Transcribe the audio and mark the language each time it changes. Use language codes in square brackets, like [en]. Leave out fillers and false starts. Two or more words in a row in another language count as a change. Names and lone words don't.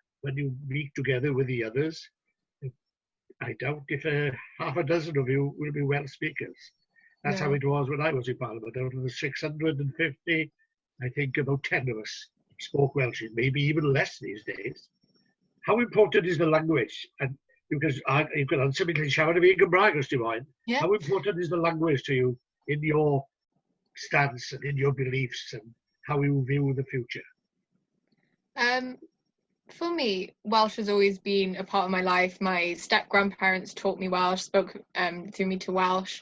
[en] When you meet together with the others, I doubt if half a dozen of you will be Welsh speakers. That's No. how it was when I was in Parliament. Out of the 650, I think about 10 of us spoke Welsh, maybe even less these days. How important is the language? And you can answer me [cy] yn siarad fi Gymraeg os ti'n moyn. [en] Yeah. How important is the language to you in your stance and in your beliefs and how you view the future? For me, Welsh has always been a part of my life. My step-grandparents taught me Welsh, spoke through me to Welsh.